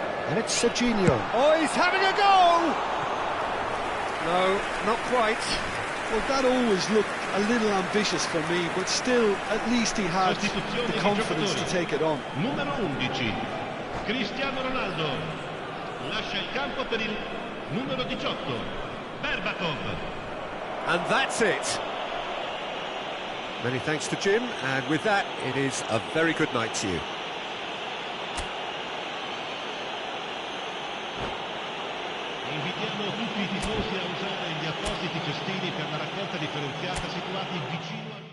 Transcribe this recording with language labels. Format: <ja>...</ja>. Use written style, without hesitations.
<en>And it's Serginho. Oh, he's having a go! No, not quite. Well, that always looked a little ambitious for me, but still, at least he had the confidence to take it on.</en> <it>Numero 11, Cristiano Ronaldo. Lascia il campo per il numero 18, Berbatov.</it> <en>And that's it. Many thanks to Jim, and with that, it is a very good night to you.</en> <it>Invitiamo tutti i tifosi a usare gli appositi cestini per la raccolta differenziata situati vicino</it>